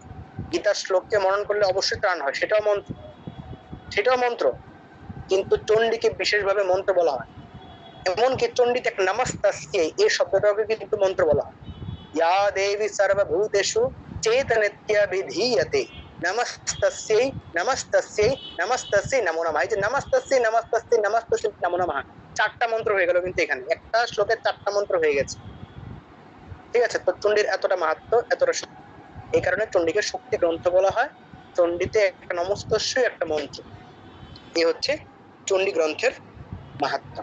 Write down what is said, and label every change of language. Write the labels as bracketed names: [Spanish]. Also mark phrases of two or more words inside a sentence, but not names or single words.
[Bangla] গীতার শ্লোককে মনন করলে অবশ্যই ত্রাণ হয়, সেটাও মন্ত্র, সেটাও মন্ত্র। কিন্তু চণ্ডীকে বিশেষভাবে মন্ত্র বলা হয়। এমনকি চণ্ডীতে এক নমস্তস্যৈ এই শব্দটাকে কিন্তু মন্ত্র বলা হয়। [Sanskrit] ইয়া দেবী সর্বভূতেষু চেতনিত্যভিধীয়তে নমস্তস্যৈ নমস্তস্যৈ নমস্তস্যৈ নমো নমঃ। [Bangla] এই যে [Sanskrit] নমস্তস্যৈ নমস্তস্যৈ নমস্তস্যৈ নমো নমঃ, [Bangla] 4টা মন্ত্র হয়ে গেল কিন্তু এখানে একটা শ্লোকে 4টা মন্ত্র হয়ে গেছে। ঠিক আছে? তো চণ্ডীর এতটা মাহাত্ম্য, এতটা শক্তি, এই কারণে চণ্ডীকে শক্তি গ্রন্থ বলা হয়। চণ্ডীতে একটা নমস্তস্যৈ একটা মন্ত্র। এই হচ্ছে চণ্ডী গ্রন্থের মাহাত্ম্য।